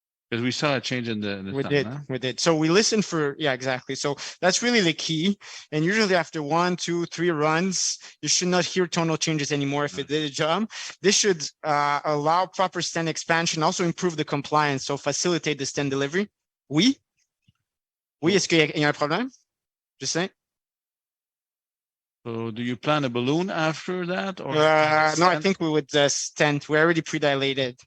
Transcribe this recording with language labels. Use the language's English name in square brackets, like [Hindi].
[English] Because we saw a change in the we did. So we listen for, exactly. So that's really the key. And usually after 1, 2, 3 runs, you should not hear tonal changes anymore if it did a job. This should allow proper stent expansion, also improve the compliance, so facilitate the stent delivery. [French] Oui, est-ce qu'il y a un problème? [English] Just saying. So do you plan a balloon after that? Or no, I think we would stent. We're already pre-dilated.